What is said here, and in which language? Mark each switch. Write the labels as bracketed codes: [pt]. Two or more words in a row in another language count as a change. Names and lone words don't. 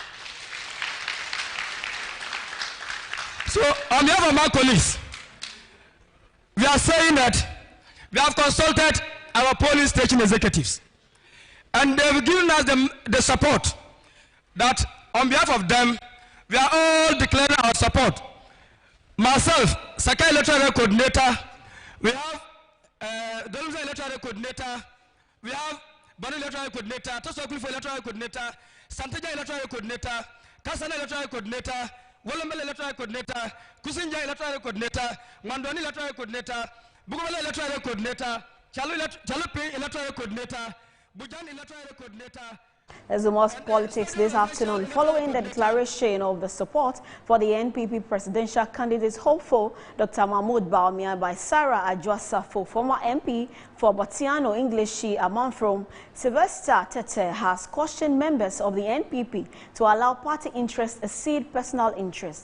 [en] So on behalf of my colleagues, we are saying that we have consulted our polling station executives, and they've given us the support that on behalf of them, we are all declaring our support. Myself, Sakai Electoral Coordinator, we have Dolomsa Electoral Coordinator, we have Banu Electoral Coordinator, Tosokulfo Electoral Coordinator, Santeja Electoral Coordinator, Kasana Electoral Coordinator, Wolomel Electoral Coordinator, Kusinja Electoral Coordinator, Mandoni Electoral Coordinator, Bugumala Electoral Coordinator, Chalupi Electoral Coordinator, Bujan Electoral Coordinator. As the most politics this afternoon, following the declaration of the support for the NPP presidential candidate hopeful Dr. Mahmoud Bawumia by Sarah Adjoa-Safo, former MP for Botiano English Amanfrom, Sylvester Tete has cautioned members of the NPP to allow party interests exceed personal interests.